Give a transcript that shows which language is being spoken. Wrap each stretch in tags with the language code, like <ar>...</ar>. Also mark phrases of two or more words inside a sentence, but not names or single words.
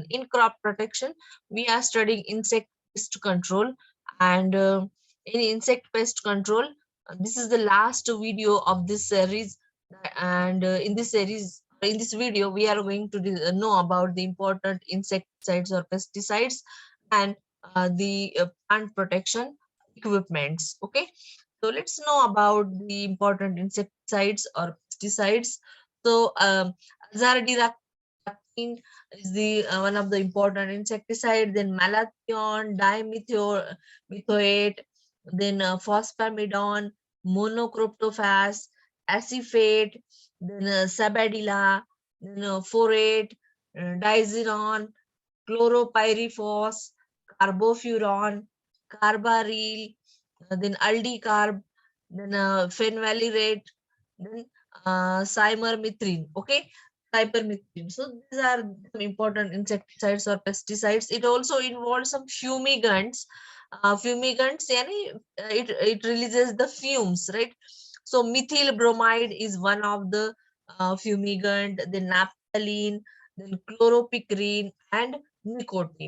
<en>In crop protection, we are studying insect pest control and in insect pest control, this is the last video of this series and in this video, we are going to know about the important insecticides or pesticides and the plant protection equipments. Okay, so let's know about the important insecticides or pesticides. So azadirachtin is the one of the important insecticide. Then malathion, dimethoate, then phosphamidon, monocroptophas, acephate, then sabadilla, then forate, diazinon, chloropyrifos, carbofuron, carbaryl, then aldicarb, then phenvalirate, then cypermethrin. Okay, cypermethrin. So these are some important insecticides or pesticides. It also involves some fumigants. Fumigants, yani, it releases the fumes, right? So methyl bromide is one of the fumigant. Then naphthalene, then chloropicrin, and nicotine.</en>